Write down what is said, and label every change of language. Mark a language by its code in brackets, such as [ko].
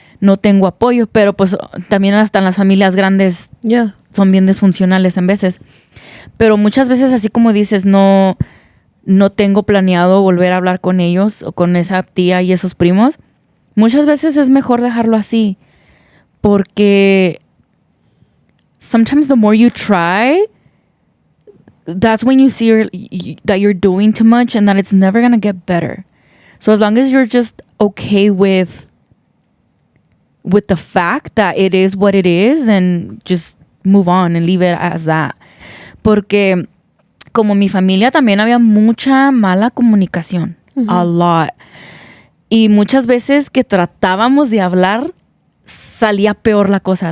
[es] No tengo apoyo, pero pues también hasta en las familias grandes son bien disfuncionales en veces. Pero muchas veces, así como dices, no tengo planeado volver a hablar con ellos o con esa tía y esos primos. Muchas veces es mejor dejarlo así. Porque [en] sometimes the more you try, that's when you see that you're doing too much and that it's never going to get better. So as long as you're just okay with the fact that it is what it is and just move on and leave it as that. [es] Porque como mi familia también había mucha mala comunicación. [en] A lot. [es] Y muchas veces que tratábamos de hablar, salía peor la cosa.